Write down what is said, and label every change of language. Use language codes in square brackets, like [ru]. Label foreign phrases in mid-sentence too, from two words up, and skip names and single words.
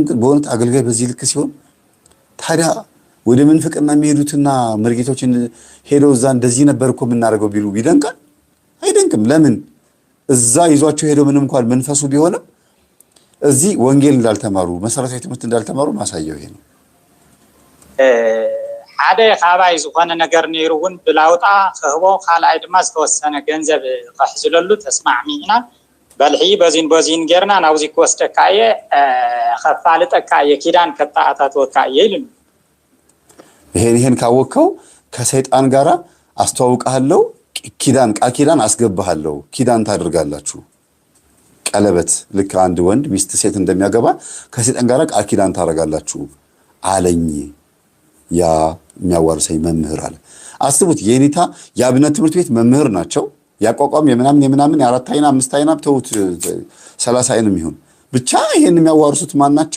[am] ግን በእውነት አገልጋይ በዚህ ልክ ሲሆን ታዲያ ወደ ምንፍቅና የሚሄዱትና መርጌቶችን ሄደው እዛ እንደዚህ ነበር እኮ የምናደርገው ቢሉ ይደንቃል? አይደንቅም። ለምን? እዛ ይዟቸው ሄደው ምንም እንኳን መንፈሱ ቢሆንም እዚህ ወንጌል እንዳልተማሩ መሰረታዊ ትምህርት እንዳልተማሩ ማሳያው ይሄ ነው። [ti] ሓደ ካባይ ዝኾነ ነገር ነይሩውን ብላውጣ ክህቦ ካልኣይ ድማ ዝተወሰነ ገንዘብ ክሕዝለሉ ተስማዕሚዕና በልሒ በዚን ጌርና ናብዚ ክወስደካ እየ ከፋልጠካ እየ ኪዳን ከተኣታትወካ እየ ይሉን። [am] ይሄን ካወቅከው ከሰይጣን ጋር አስተዋውቃለሁ፣ ኪዳን ቃል ኪዳን አስገባሃለሁ፣ ኪዳን ታደርጋላችሁ። ቀለበት ልክ አንድ ወንድ ሚስት ሴት እንደሚያገባ ከሰይጣን ጋር ቃል ኪዳን ታደርጋላችሁ አለኝ ያ የሚያዋርሰኝ መምህር አለ። አስቡት፣ የኔታ የአብነት ትምህርት ቤት መምህር ናቸው። ያቋቋም የምናምን የአራት አይና አምስት አይና ተውት 30 አይንም ይሁን ብቻ ይሄን የሚያዋርሱት ማን ናቸው?